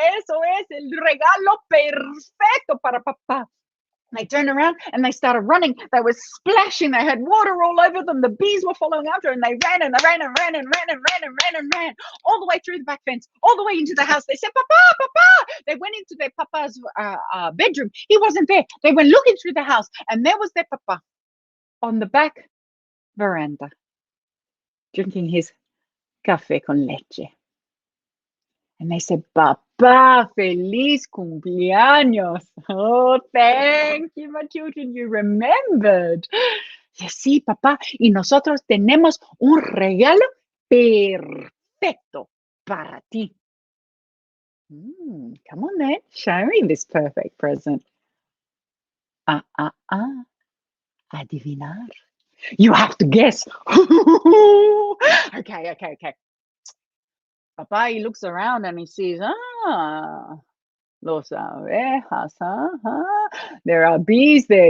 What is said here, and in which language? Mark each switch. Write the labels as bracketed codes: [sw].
[es] Eso es el regalo perfecto para papá. [en] They turned around and they started running. They were splashing. They had water all over them. The bees were following after, and they ran all the way through the back fence, all the way into the house. They said, Papa. They went into their papa's bedroom. He wasn't there. They went looking through the house, and there was their papa on the back veranda, drinking his café con leche. And they said, Papá, feliz cumpleaños. Oh, thank you, my children. You remembered. Yes, sí, papá. [es] Y nosotros tenemos un regalo perfecto para ti. [en] Come on then. Show me this perfect present. Adivinar. You have to guess. Okay. Papa, he looks around and he sees, los abejas, there are bees there.